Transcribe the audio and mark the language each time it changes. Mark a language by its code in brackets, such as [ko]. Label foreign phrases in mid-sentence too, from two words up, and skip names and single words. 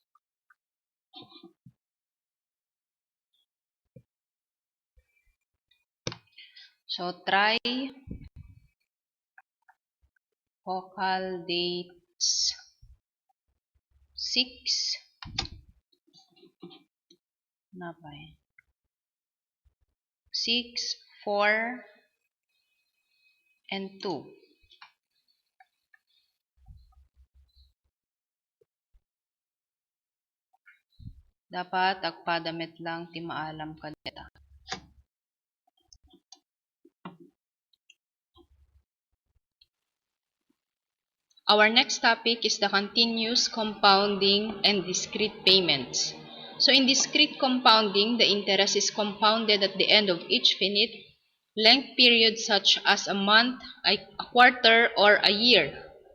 [en] So, try focal dates 6, 6, 4, and 2. [ilo] Dapat agpadamit lang ti maalam ka deta. [en] Our next topic is the continuous compounding and discrete payments. So in discrete compounding, the interest is compounded at the end of each finite length period such as a month, a quarter, or a year.